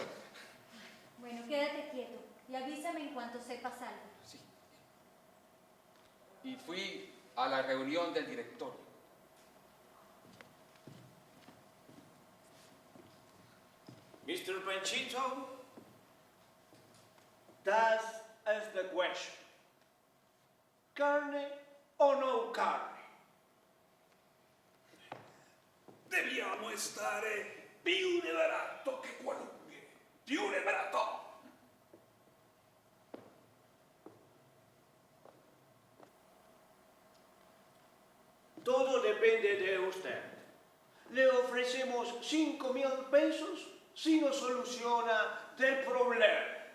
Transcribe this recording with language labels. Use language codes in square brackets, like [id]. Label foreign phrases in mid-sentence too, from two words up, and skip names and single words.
[es] Bueno, quédate quieto y avísame en cuanto sepas algo. Sí. Y fui a la reunión del directorio. Mr. Panchito. [en] Das is the question. [es] ¿Carne o no carne? [it] Dobbiamo stare più barato che qualunque. Più barato. [es] Todo depende de usted. Le ofrecemos 5.000 pesos si nos soluciona del problema.